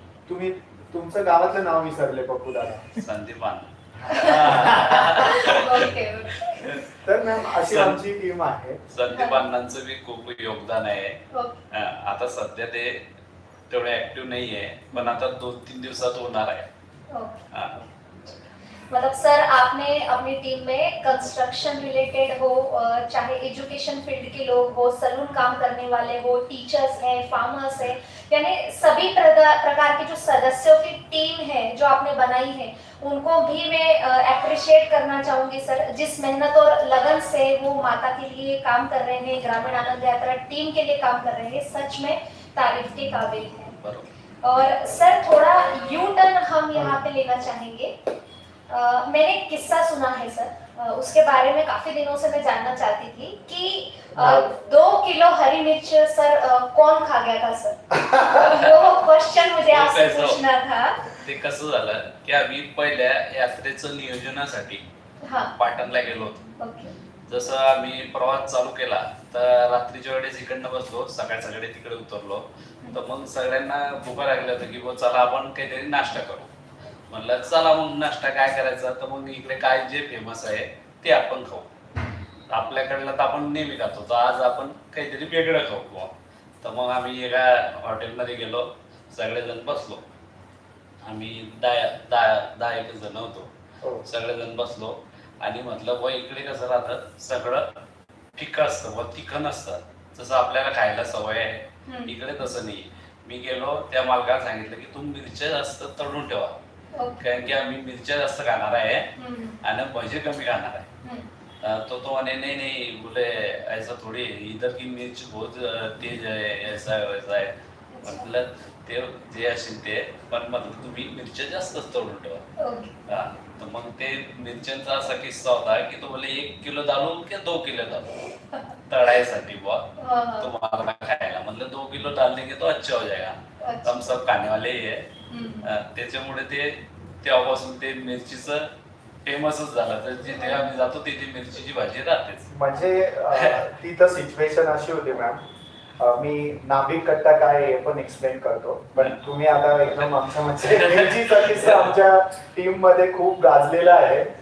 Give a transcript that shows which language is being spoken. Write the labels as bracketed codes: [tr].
[mr] तुम्ही तुमचं गावातलं नाव विसरले पप्पू दादा. संदीपान. ओके. तर मॅम अशी आमची टीम आहे. संदीपानांचं बी खूप योगदान आहे. ओके. आता सध्या ते तेवढे ऍक्टिव्ह नाहीये, पण आता 2-3 दिवसात होणार आहे. ओके. हा. [hi] मतलब सर आपने अपनी टीम में कंस्ट्रक्शन रिलेटेड हो, चाहे एजुकेशन फील्ड के लोग हो, सलून काम करने वाले हो, टीचर्स हैं, फार्मर्स हैं, यानी सभी प्रकार के जो सदस्यों की टीम है जो आपने बनाई है, उनको भी मैं अप्रिशिएट करना चाहूंगी सर। जिस मेहनत और लगन से वो माता के लिए काम कर रहे हैं, ग्रामीण आनंद यात्रा टीम के लिए काम कर रहे हैं, सच में तारीफ के काबिल है। [mr] बरोबर. [hi] और सर थोड़ा यू टर्न हम यहाँ पे लेना चाहेंगे। मैंने एक किस्सा सुना है सर, उसके बारे में काफी दिनों से मैं जानना चाहती थी कि 2 किलो हरी मिर्च सर कौन खा गया था सर? वो क्वेश्चन मुझे आपसे कैसा? पूछना था। [mr] ते कसं झालं की आम्ही पहिल्या यात्रेचं नियोजनासाठी [hi] हाँ. [mr] पाटणला गेलो होतो. ओके. जसं आम्ही प्रवास चालू केला तर रात्रीच्या वेळेस इकडनं बसलो, सकाळ सकाळी तिकडे उतरलो, तर मग सगळ्यांना भुका लागल्या होत्या की बुवा चला आपण काहीतरी नाश्ता करू. म्हणलं चला मग नाश्ता काय करायचा, तर मग इकडे काय जे फेमस आहे ते आपण खाऊ. आपल्याकडलं तर आपण नेहमी खातो, तर आज आपण काहीतरी वेगळं खाऊ बुवा. तर मग आम्ही एका हॉटेलमध्ये गेलो, सगळेजण बसलो. आम्ही 10 जण होतो. हो. सगळेजण बसलो आणि म्हटलं बुवा इकडे कसं राहतं, सगळं फिक्कं असतं व तिखं नसतं, जसं आपल्याला खायला सवय आहे. इकडे तसं नाही. मी गेलो, त्या मालकाला सांगितलं की तुम्ही मिरच्या जास्त तळून ठेवा, कारण की आम्ही मिरच्या जास्त खाणार आहे आणि भजे कमी खाणार आहे. तो म्हणे [hi] नहीं नहीं बोले ऐसा थोड़ी है, इधर की मिर्च बहुत तेज है, ऐसा है वैसा है. [mr] म्हटलं ते जे असेल ते, पण म्हटलं तुम्ही मिरच्या जास्तच तळून ठेवा. हा, तर मग ते मिरच्यांचा असा किस्सा होता की तो [hi] बोले 1 किलो डालू [mr] की 2 किलो डालू तळायसाठी बुवा तुम्हाला खायला. म्हटलं [hi] 2 किलो डालने के तो अच्छा हो जाएगा, हम सब खाने वाले ही है. [mr] त्याच्यामुळे ते तेव्हापासून ते मिरचीचं फेमसच झालं. तर जिथे आम्ही जातो तिथे मिरचीची भाजी राहतेच. म्हणजे तिथं सिच्युएशन अशी होती मॅम, मी नाभिक कट्टा काय आहे हे पण एक्सप्लेन करतो, पण तुम्ही आता एकदम आमच्या म्हणजे मिरचीचा किस्सा आमच्या टीम मध्ये खूप गाजलेला आहे.